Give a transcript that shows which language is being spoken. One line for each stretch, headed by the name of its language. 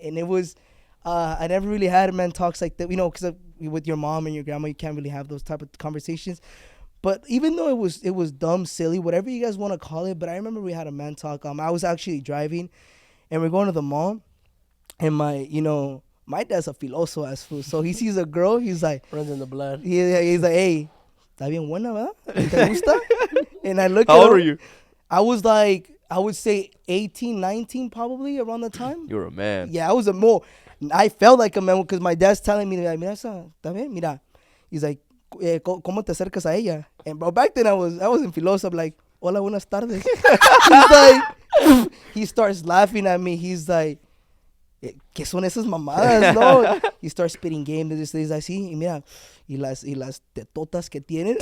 English: And it was I never really had man talks like that. Because with your mom and your grandma, you can't really have those type of conversations. But even though it was dumb, silly, whatever you guys want to call it, but I remember we had a man talk. I was actually driving, and we're going to the mall, and my dad's a filoso ass fool. So he sees a girl, he's like, Runs in the blood. he's like, hey,
Spanish: está bien buena, ¿verdad? ¿Te gusta?
English: And I look at him. How old were you? I was like, I would say 18, 19 probably around the time. You were a man. Yeah, I felt like a man because my dad's telling me,
Spanish: mira, está bien, mira.
English: He's like,
Spanish: ¿cómo te acercas a ella?
English: And bro, back then I wasn't filoso. I'm like,
Spanish: hola, buenas tardes.
English: He's like, he starts laughing at me. He's like,
Spanish: ¿qué son esas mamadas? No.
English: He starts spitting game. They just
Spanish: así, y mira, y las tetotas que tienen.